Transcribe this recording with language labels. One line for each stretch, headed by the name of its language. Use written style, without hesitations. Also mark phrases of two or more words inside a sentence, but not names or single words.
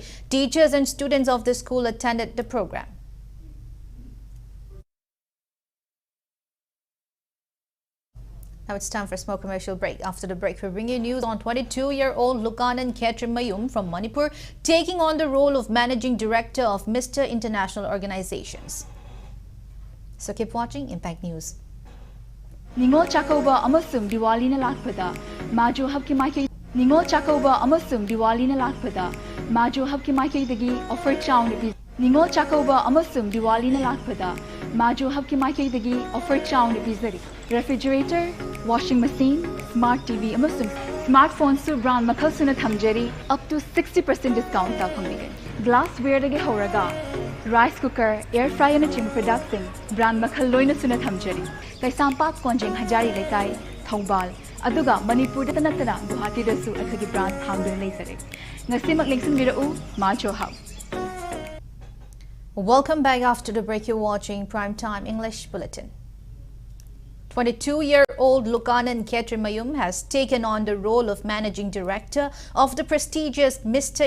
English: Teachers and students of the school attended the program. Now it's time for a small commercial break. After the break, we bring you news on 22-year-old Lukanan HAJARIMAYUM from Manipur taking on the role of Managing Director of Mr. International Organizations. So keep watching Impact News.
Manipuri: Ningol Chakauba amasum Diwali na lakpada Maju habki maike Ningol Chakauba amasum Diwali na lakpada Maju habki maike dagi offer chow ni Ningol Chakauba amasum Diwali na lakpada Maju habki maike dagi offer chow ni bizari
English: refrigerator, washing machine, smart TV
Manipuri: amasum smartphone su brand makhal suna thamjari
English: up to 60% discount
Manipuri: ta phangige glassware dagi horaga
English: rice cooker, air fryer
Manipuri: na chim production brand makhal loina suna thamjari Kaisampak konjeng hajari lekai Thongbal aduga Manipur da natana Guwahati da su athagi branch hamdun leisare ngasimak lingsin birau Macho Hub.
English: Welcome back. After the break, you're watching Primetime English Bulletin. 22-year-old Lukanan HAJARIMAYUM has taken on the role of Managing Director of the prestigious Mr.